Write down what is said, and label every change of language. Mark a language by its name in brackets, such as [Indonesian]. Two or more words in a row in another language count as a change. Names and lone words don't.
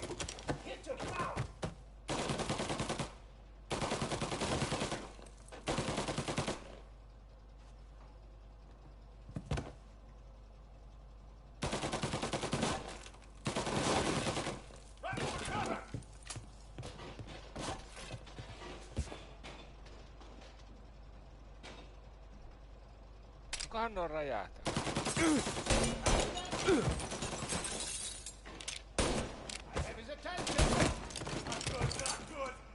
[English] Hit to ground! Running for cover! [Finnish] Kukahan on räjähtänyt? [English] I have his attention! Not good, not good!